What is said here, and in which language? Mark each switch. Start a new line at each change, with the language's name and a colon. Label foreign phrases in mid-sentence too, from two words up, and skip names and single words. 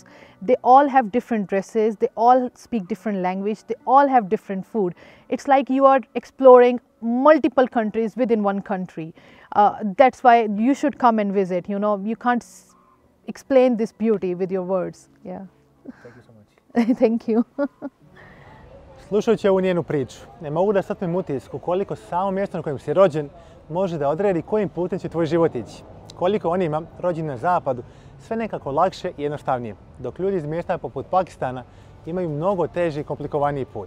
English: They all have different dresses. They all speak different language. They all have different food. It's like you are exploring multiple countries within one country. That's why you should come and visit. You know, you can't explain this beauty with your words. Yeah. Thank you so much. Thank you.
Serbian: Slušajući ovu njenu priču, ne mogu da steknem utisku koliko samo mjesto na kojem si rođen može da odredi kojim putem će tvoj život ići. Koliko onima rođeni na zapadu sve nekako lakše i jednostavnije, dok ljudi iz mjesta poput Pakistana imaju mnogo teži i komplikovaniji put.